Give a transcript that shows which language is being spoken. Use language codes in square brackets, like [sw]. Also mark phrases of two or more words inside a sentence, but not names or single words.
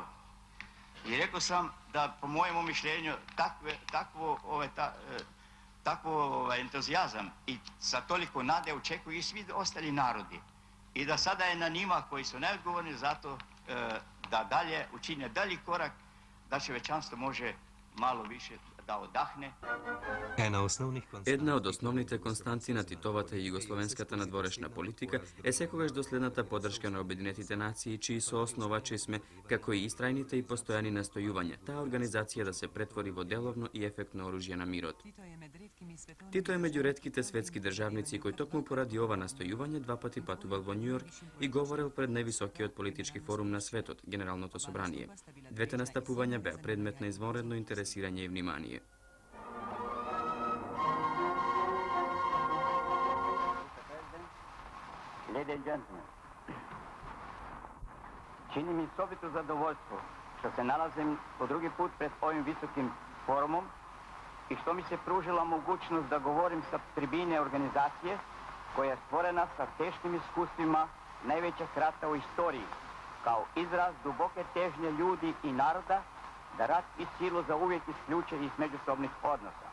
[sr] I rekao sam da, po mojemu mišljenju, takvo entuzijazam i sa toliko nade očekuju i svi ostali narodi. I da sada je na njima koji su najodgovorni za to da dalje učine dalji korak, da čovječanstvo može malo više da odahne. [mk] Една од основните константи на Титовата и југословенската надворешна политика е секогаш доследната поддршка на Обединетите нации, чии соосновачи сме, како и истрајните и постојани настојувања, таа организација да се претвори во деловно и ефектно оружје на мирот. Тито е меѓу ретките светски државници кој токму поради ова настојување два пати патувал во Њујорк и говорил пред највисокиот политички форум на светот, Генералното собрание. Двете настапувања беа предмет на извонредно интересирање и внимание. [en] Ladies and gentlemen, [sr] čini mi osobito zadovoljstvo što se nalazim po drugi put pred ovim visokim forumom i što mi se pružila mogućnost da govorim sa tribine organizacije koja je stvorena sa teškim iskustvima najvećeg rata u istoriji, kao izraz duboke težnje ljudi i naroda da rat i silu zauvijek isključe iz međusobnih odnosa.